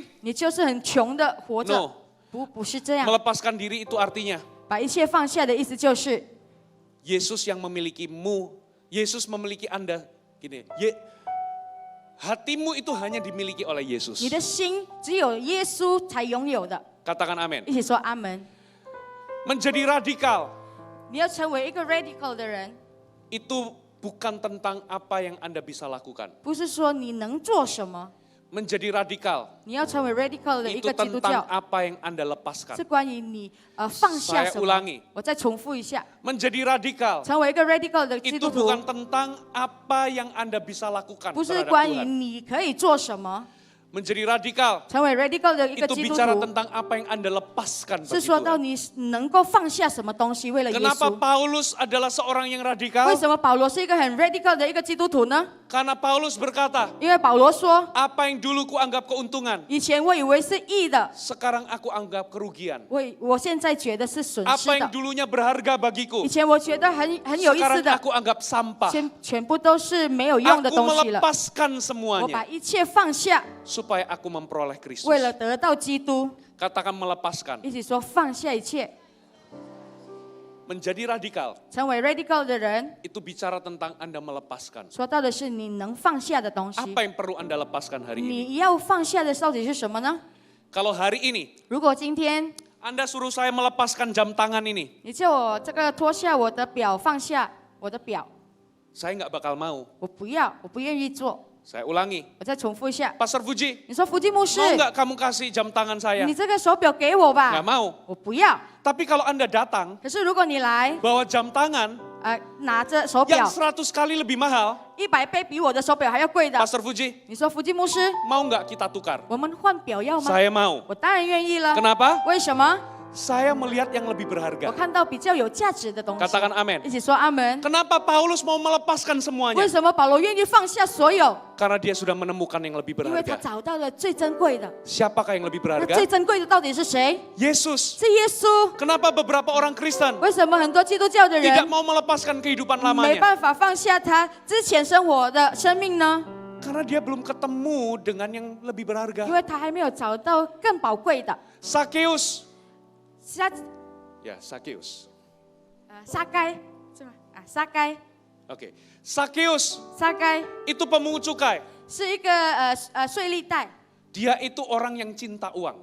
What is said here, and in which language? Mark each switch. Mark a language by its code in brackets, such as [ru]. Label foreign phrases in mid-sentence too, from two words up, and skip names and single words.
[zh] 你就是很穷的活着。 No 不是这样， [id] melepaskan diri itu artinya [zh] 把一切放下的意思就是， [id] Yesus yang memilikimu, Yesus memiliki Anda. Gini, hatimu itu hanya dimiliki oleh [zh] 你 [id] Yesus. [zh] 的心只有耶稣才拥有的。 [id] Katakan amin. [zh] 一起说阿门。 [id] Menjadi radikal [zh] 你要成为一个 radical 的人， [id] itu bukan tentang apa yang Anda bisa lakukan. [zh] 不是说你能做什么， [id] Menjadi radikal [zh] 你要成为 radical 的一 [id] itu [zh] 个基督 [id] tentang [zh] 教， [id] apa yang Anda lepaskan. [zh] 是关于你放下 [id] Saya [zh] 什么 [id] ulangi.。 [zh] 我再重复一下， [id] Menjadi radikal [zh] 成为一个 radical 的基 [id] itu [zh] 督徒， [id] bukan tentang apa yang Anda bisa lakukan [zh] 不是 [id] terhadap [zh] 关于 [id] Tuhan. [zh] 你可以做什么。 [id] Menjadi radikal [zh] 成为 radical 的一个 [id] itu [zh] 基督 [id] bicara [zh] 徒， [id] tentang apa yang Anda lepaskan [zh] 是 [id] bagi [zh] 说到 [id] Tuhan. [zh] 你能够放下什么东西为了耶 [id] Kenapa [zh] 稣。 [id] Paulus adalah seorang yang [zh] 为 [id] radikal? [zh] 什么保罗是一个很 radical 的一个基督徒呢？ [id] Karena Paulus berkata, [zh] 因为保罗说， [id] apa yang dulu kuanggap keuntungan, [zh] 以前我以为是义的， [id] sekarang aku anggap kerugian. [zh] 我现在觉得是损失 [id] Apa yang [zh] 的。 [id] dulunya berharga [zh] 以 [id] bagiku, [zh] 前我觉得很有意思 [id] sekarang [zh] 的， [id] aku anggap sampah. [zh] 全部都是没有用的 [id] Aku [zh] 东西了。 [id] melepaskan [zh] 我把 [id] semuanya [zh] 一切放下， [id] supaya aku memperoleh Kristus. [zh] 为了得到基督。 [id] Katakan melepaskan. [zh] 一起说放下一切， [id] Menjadi radikal [zh] 成为 radical 的人， [id] itu bicara tentang Anda melepaskan. [zh] 说到的是你能放下的东西。 [id] Apa yang perlu Anda lepaskan hari ini? [zh] 你要放下的到底是什么呢？ [id] Kalau hari ini [zh] 如果今天 [id] Anda suruh saya melepaskan jam tangan ini, [zh] 你叫我这个脱下我的表，放下我的表， [id] saya nggak bakal mau. [zh] 我不要，我不愿意做。 [id] Saya ulangi, [zh] 我再重复一下， [id] Pastor Fuji, [zh] 你说福基牧师， [id] mau nggak kamu kasih jam tangan saya? [zh] 你这个手表给我 [id] Nggak [zh] 吧， [id] mau. [zh] 我不要。 [id] Tapi kalau Anda datang [zh] 可是如果你来， [id] bawa jam tangan [zh] 拿着手 [id] yang [zh] 表 [id] 100 kali lebih mahal, [zh] 100 倍比我的手表还要贵的， [id] Pastor Fuji, [zh] 你说福基牧师， [id] mau nggak kita tukar? [zh] 我们换表要吗？ [id] Saya mau. [zh] 我当然愿意了。 [id] Kenapa? [zh] 为什么？ [id] Saya melihat yang lebih [zh] 我 [id] berharga. [zh] 看到比较有价值的东西。 [id] Katakan amin. [zh] 一起说阿门。 [id] Kenapa Paulus mau melepaskan [zh] 为 [id] semuanya? [zh] 什么保罗愿意放下所有？ [id] Karena dia sudah menemukan yang lebih [zh] 因为他 [id] berharga. [zh] 找到了最珍贵的。 [id] Siapakah yang lebih [zh] 那 [id] berharga? [zh] 最珍贵的到底是谁？ [id] Yesus. [zh] 是耶稣。 [id] Kenapa beberapa orang Kristen [zh] 为什么很多基督教的 [id] tidak [zh] 人 [id] mau melepaskan kehidupan [zh] 没 [id] lamanya? [zh] 办法放下他之前生活的生命呢？ [id] Karena dia belum ketemu dengan yang lebih [zh] 因 [id] berharga. [zh] 为他还没有找到更宝贵的。 [id] Sakeus. [zh] 撒 [id] Ya, Sakeus. [zh] 撒该是吗？撒该 [id] Oke. Sakeus [zh] 撒该 [id] itu pemungut cukai. [zh] 是一个税吏带， [id] Dia itu orang yang cinta uang.